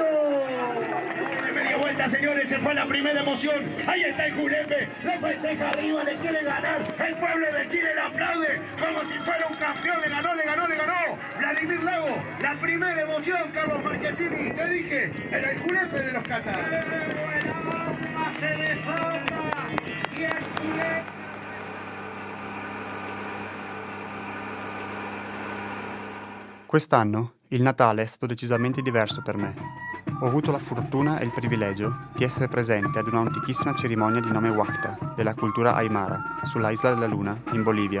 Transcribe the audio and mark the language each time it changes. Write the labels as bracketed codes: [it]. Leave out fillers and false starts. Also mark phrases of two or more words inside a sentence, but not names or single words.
[es] De media vuelta, señores, se fue la primera emoción, ahí está el Julepe, le festeja arriba, le quiere ganar, el pueblo de Chile le aplaude, como si fuera un campeón, le ganó, Vladimir Lago, la primera emoción, Carlos Marchesini, te dije, era el Julepe de los Catares. Se desata y el Julepe. [it] Quest'anno il Natale è stato decisamente diverso per me. Ho avuto la fortuna e il privilegio di essere presente ad un'antichissima cerimonia di nome Huacta della cultura Aymara sulla Isla della Luna, in Bolivia.